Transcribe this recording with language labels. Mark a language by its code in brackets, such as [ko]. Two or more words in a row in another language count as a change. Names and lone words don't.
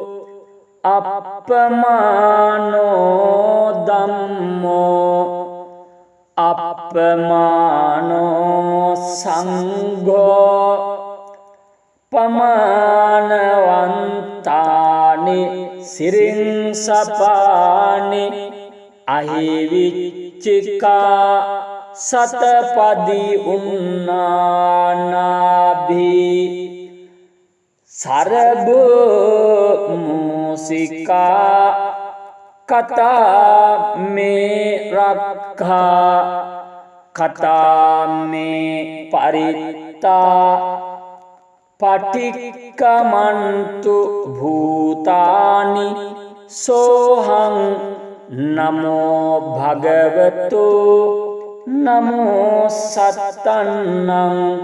[pi] අප්පමානෝ ධම්මෝ අප්පමානෝ සංඝෝ පමානවන්තානි සිරින්සපානි අහිවිච්චිකා සතපදි උන්නානාභී සරබෝ මූසිකා කතා මේ රක්ඛා කතා මේ පරිත්තා පටික්කමන්තු භූතානි සෝහං නමෝ භගවතු නමෝ සත්තන්නං